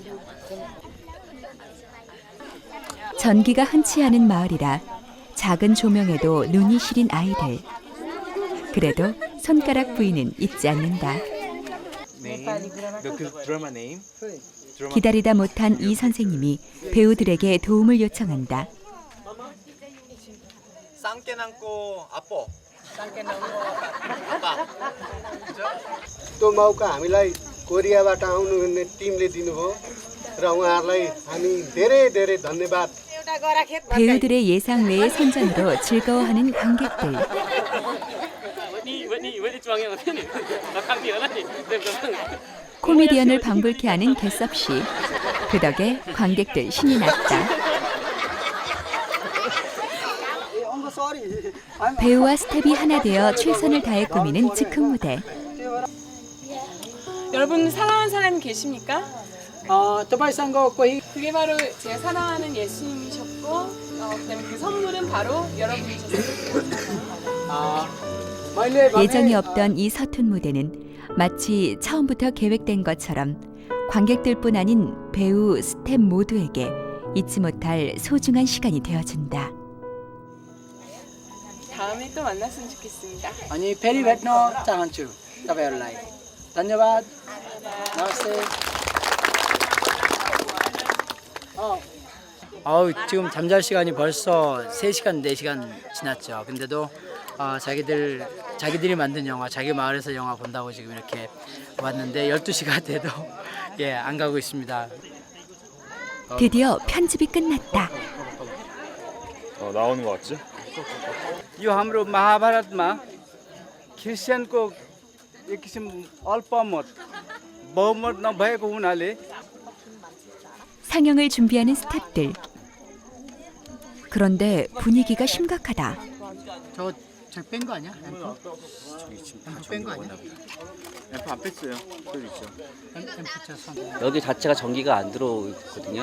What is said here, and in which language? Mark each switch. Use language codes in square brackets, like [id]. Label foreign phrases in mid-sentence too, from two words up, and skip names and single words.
[ko] 전기가 흔치 않은 마을이라 작은 조명에도 눈이 시린 아이들. 그래도 손가락 부위는 잊지 않는다. 기다리다 못한 이 선생님이 배우들에게 도움을 요청한다. [ne] त्यो मौका हामीलाई कोरियाबाट आउनुहुने टिमले दिनुभयो र उहाँहरूलाई हामी धेरै धेरै धन्यवाद. [ko] 배우들의 예상 외의 선전으로 즐거워하는 관객들. 코미디언을 방불케 하는 개섭씨. 그 덕에 관객들 신이 났다. 배우와 스텝이 하나 되어 최선을 다해 꾸미는 즉흥 무대. 여러분 사랑하는 사람이 계십니까? [ne] तपाईँसँग कोही [ko] 그게 바로 제가 사랑하는 예수님이셨고 그다음에 그 선물은 바로 여러분이셨어요. 예정이 없던 이 서툰 무대는 마치 처음부터 계획된 것처럼 관객들뿐 아닌 배우, 스텝 모두에게 잊지 못할 소중한 시간이 되어준다. 다음에 또 만났으면 좋겠습니다. [ne] अनि फेरि भेट्न चाहन्छु तपाईँहरूलाई धन्यवाद नमस्ते [ko] 지금 잠잘 시간이 벌써 3시간, 4시간 지났죠. 근데도 자기들이 만든 영화, 자기 마을에서 영화 본다고 지금 이렇게 왔는데 12시가 돼도 안 가고 있습니다. 드디어 편집이 끝났다. 나오는 거 같지? [ne] यो हाम्रो महाभारतमा क्रिस्चियनको एक किसिम अल्पमत बहुमत नभएको हुनाले [ko] 상영을 준비하는 스태프들. 그런데 분위기가 심각하다. 저 뺀 거 아니야? 앰프? 앰프 뺀 거 아니야? 앰프 안 뺐어요. 저기 있죠. 여기 자체가 전기가 안 들어오거든요.